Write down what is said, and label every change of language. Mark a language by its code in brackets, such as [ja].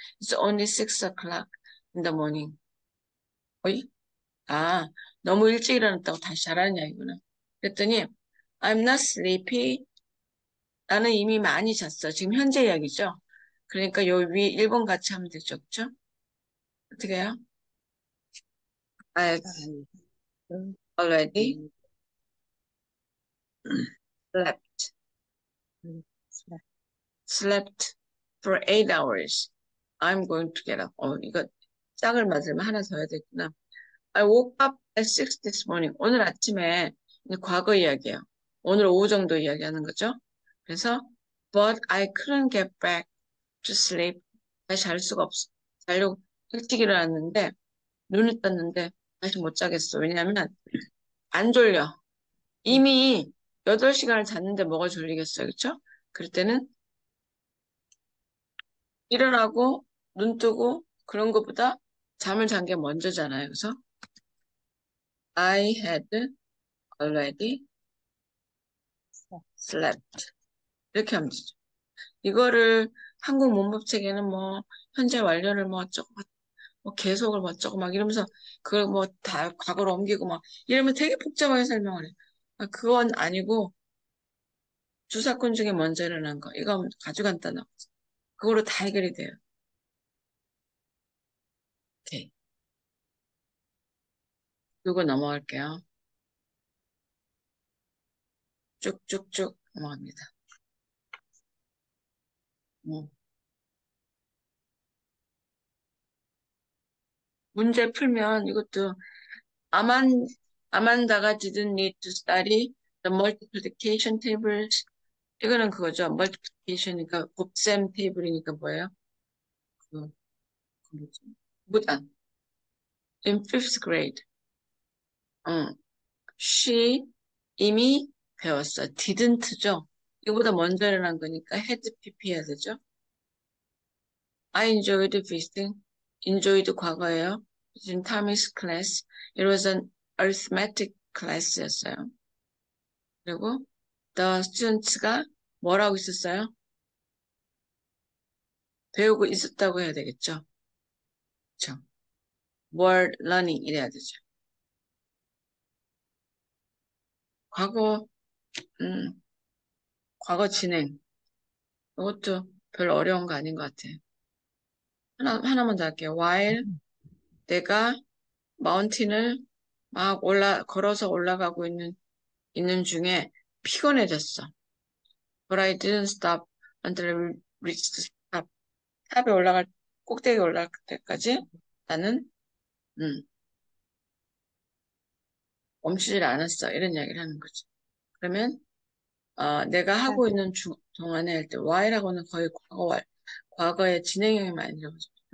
[en] It's only 6 o'clock in the morning. [ko] 어이? 아, 너무 일찍 일어났다고 다시 자라는 이야기구나. 그랬더니 [en] I'm not sleepy. [ko] 나는 이미 많이 잤어. 지금 현재 이야기죠. 그러니까 요 위 1번 같이 하면 되죠. 그쵸? 어떻게 해요? [en] I've already slept. Slept for 8 hours. I'm going to get up. [ko] 이거 짝을 맞으면 하나 더 해야 되구나. [en] I woke up at 6 this morning. [ko] 오늘 아침에 과거 이야기예요. 오늘 오후 정도 이야기하는 거죠. 그래서 [en] but I couldn't get back to sleep. [ko] 다시 잘 수가 없어. 자려고 일찍 일어났는데 눈을 떴는데 다시 못 자겠어. 왜냐하면 안 졸려. 이미 8시간을 잤는데 뭐가 졸리겠어요. 그렇죠? 그럴 때는 일어나고 눈 뜨고 그런 것보다 잠을 잔 게 먼저잖아요. 그래서 [en] I had already slept. [ko] 이렇게 하면 되죠. 이거를 한국 문법책에는 뭐 현재 완료를 뭐 어쩌고 뭐 계속을 뭐 어쩌고 막 이러면서 그걸 뭐 다 과거로 옮기고 막 이러면 되게 복잡하게 설명을 해. 그건 아니고 주사건 중에 먼저 일어난 거. 이거 아주 간단하고 그거로 다 해결이 돼요. 오케이. 이거 넘어갈게요. 쭉쭉쭉 넘어갑니다. 음. 문제 풀면 이것도 아만 아만다가 [en] didn't need to study the multiplication tables. [ko] 이거는 그거죠. multiplication이니까 곱셈 테이블이니까 뭐예요? 그 뭐지? 무단. [en] In fifth grade. [ko] 응. She 이미 배웠어. didn't죠. 이거보다 먼저 일어난 거니까 had pp 해야 되죠. [en] I enjoyed visiting. [ko] enjoyed 과거예요. [en] in Tommy's class. It was an arithmetic class였어요. [ko] 그리고 the students가 뭐라고 있었어요? 배우고 있었다고 해야 되겠죠. 그렇죠. were learning 이래야 되죠. 과거, 과거 진행. 이것도 별로 어려운 거 아닌 것 같아요. 하나만 더 할게요. while 내가 마운틴을 막 걸어서 올라가고 있는 중에 피곤해졌어. [en] But I didn't stop until I reached the top. [ko] 탑에 꼭대기 올라갈 때까지 나는, 멈추질 않았어. 이런 이야기를 하는 거죠. 그러면, 내가 하고 있는 동안에 할 때, while하고는 거의 과거의 진행형이 많이 들어가죠.